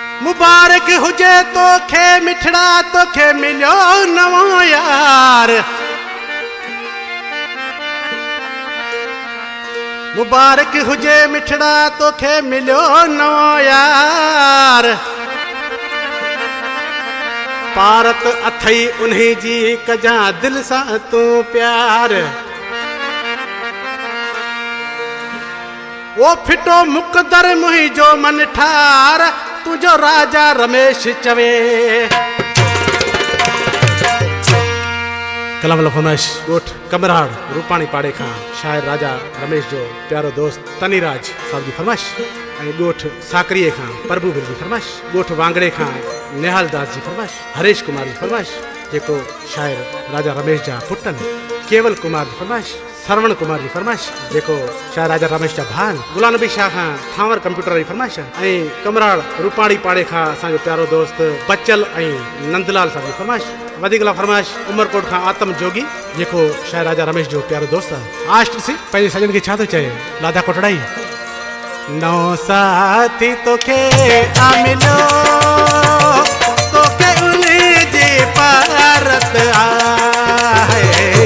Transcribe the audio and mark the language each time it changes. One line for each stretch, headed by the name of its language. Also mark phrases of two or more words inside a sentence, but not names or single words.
Sindhi: मुबारक हुजे तोखे मिठड़ा तोखे मिलियो नवो यार। मुबारक हुजे मिठड़ा तोखे मिलियो नवो यार। पारत अथई उन्हीं जी कजा दिल सा तू प्यार। वो फिटो मुकदर मुहिंजो मन ठार तुझो राजा रमेश चवे। कलम फरमाइश गोठ कमराड़ रूपाणी पाड़े खां शायर राजा रमेश जो प्यारो दोस्त तनीराज साहब जी फरमाइश। गोठ साकरीअ खां प्रभु बिल जी फरमाइश। गोठ वांगड़े खां निहाल दास जी फरमाइश। हरेश कुमार जी फरमाइश जेको शायर राजा रमेश जा पुटन। केवल कुमार जी फरमाइश। श्रवण कुमार जी फरमाइश जेको शायर राजा रमेश जा भान। गुलाम नबी शाह खां थांवर कंप्यूटर जी फरमाइश। कमराड़ रूपाणी पाड़े खां असांजो प्यारो दोस्त बचल नंदलाल साहब जी फरमाइश। वधीक फरमाइश उमरकोट खां आतम जोगी जेको शायर राजा रमेश जो प्यारो दोस्त आहे। आश ॾिसी पंहिंजे सजन खे छा थो चए लाधा कोटड़ाई। नौ साथी तोखे मिलो तोखे उन्हीं जी पारत आहे।